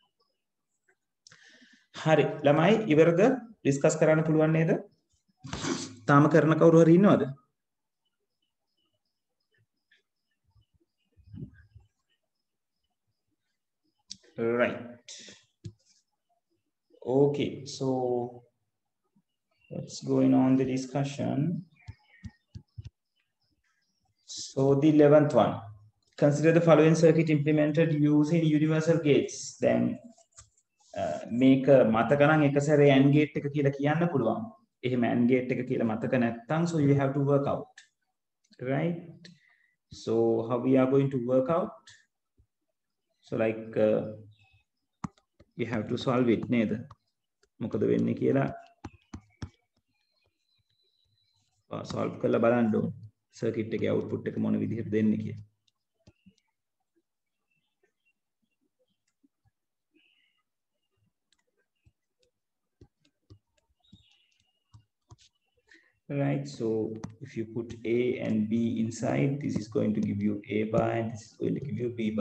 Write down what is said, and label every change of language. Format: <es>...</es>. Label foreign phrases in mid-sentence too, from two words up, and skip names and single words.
<si>හරි ළමයි ඉවරද ඩිස්කස් කරන්න පුළුවන් නේද තාම කරන කවුරු හරි ඉන්නවද?</si> <en>Right. Okay, so let's go on the discussion. So the 11th one. Consider the following circuit implemented using universal gates.</en> <si>Then මේක මතක නම් එක සැරේ</si> <en>AND gate</en> <si>එක කියලා කියන්න පුළුවන්.</si> <en>එහෙම AND gate</en> <si>එක කියලා මතක නැත්නම්</si> <en>so you have to work out. Right? So how we are going to work out? So like you have to solve it නේද?</en> <si>මොකද වෙන්නේ කියලා solve කරලා බලන්න ඕන. circuit එකේ output එක මොන විදිහට දෙන්නේ කියලා.</si> <en>Right, so if you put A and B inside, this is going to give you A bar and this is going to give you B bar.</en>